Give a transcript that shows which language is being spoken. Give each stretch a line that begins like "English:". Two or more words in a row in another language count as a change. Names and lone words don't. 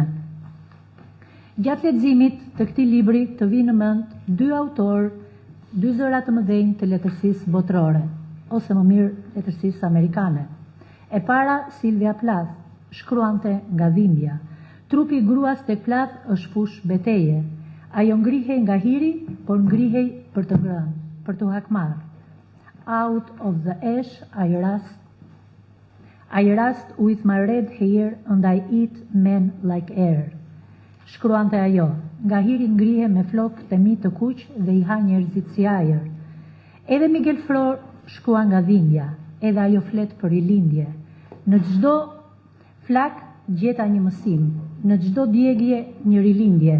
Albanian: Gjatë leximit të këtij libri të vinë në mend dy autorë, dy zëra të mëdhenj të letërsisë botërore. ose më mirë letërsisë amerikane. E para Silvia Plath, shkruante nga dhimbja. Trupi i gruas tek Plath është fush beteje. Ajo ngrihej nga hiri, por ngrihej për të ngrënë, për të hakmarr.
English: Out of the ash I rust with my red hair and I eat men like air.
Albanian: Shkruante ajo, nga hiri ngrihe me flokë të mi të kuq dhe i ha njerëzit si ajër. Edhe Miguel Flor shkrua nga dhimbja, edhe ajo flet për rilindje. Në çdo flak gjeta një mësim, në çdo djegje një rilindje.